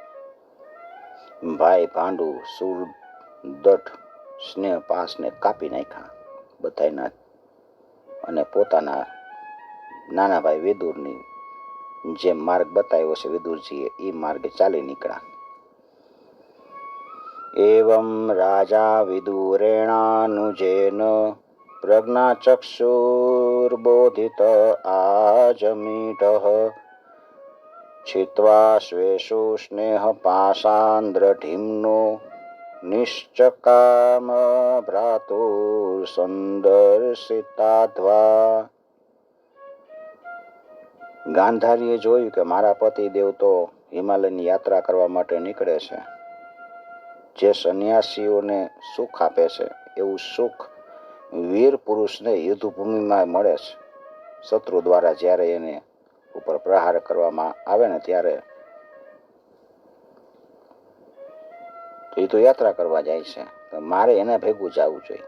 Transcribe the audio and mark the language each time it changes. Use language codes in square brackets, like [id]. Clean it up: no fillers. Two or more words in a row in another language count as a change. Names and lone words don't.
[gu] ભાઈ ભાંડુ સુરદઠ સ્નેહ પાસને કાપી નાખ્યા બધાના અને પોતાના નાના ભાઈ વિદુરની જે માર્ગ બતાવ્યો છે વિદુરજીએ એ માર્ગે ચાલી નીકળ્યા. [sa] एवं राजा विदुरेणानुजेन प्रज्ञाचक्षुर्बोधित आजमीढः छित्त्वा स्वेषु स्नेहपाशान्द्रढिम्नो निश्चकाम भ्रातुर्संदर्शिताध्वा. [gu] ગાંધારીએ જોયું કે મારા પતિદેવ તો હિમાલયની યાત્રા કરવા માટે નીકળે છે. જે સંન્યાસીઓને સુખ આપે છે એવું સુખ વીર પુરુષને યુદ્ધભૂમિમાં મળે છે. શત્રુ દ્વારા જ્યારે એને ઉપર પ્રહાર કરવામાં આવે ને ત્યારે એ તો યાત્રા કરવા જાય છે, તો મારે એને ભેગું જવું જોઈએ.